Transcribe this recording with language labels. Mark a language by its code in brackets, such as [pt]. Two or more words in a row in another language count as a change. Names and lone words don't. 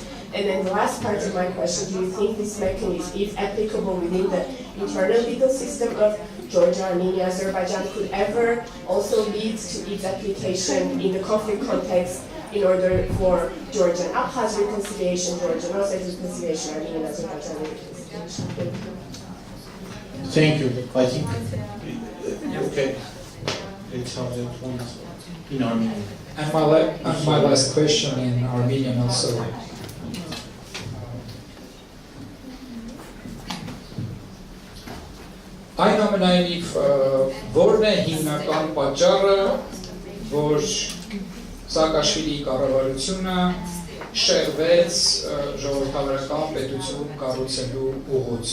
[en] And then the last part of my question, do you think this mechanism, if applicable within the internal legal system of Georgia, Armenia, Azerbaijan, could ever also lead to its application in the conflict context in order for Georgian Abkhaz reconciliation, Georgian Osset reconciliation, Armenian Azerbaijan reconciliation? thank you. I think. Okay. Let's have that one in Armenian. And my last question in Armenian also. [hy] Այնուամենայնիվ, որն է հիմնական պատճառը, որ Սաակաշվիլիի կառավարությունը շեղվեց ժողովրդավարական պետություն կառուցելու ուղուց։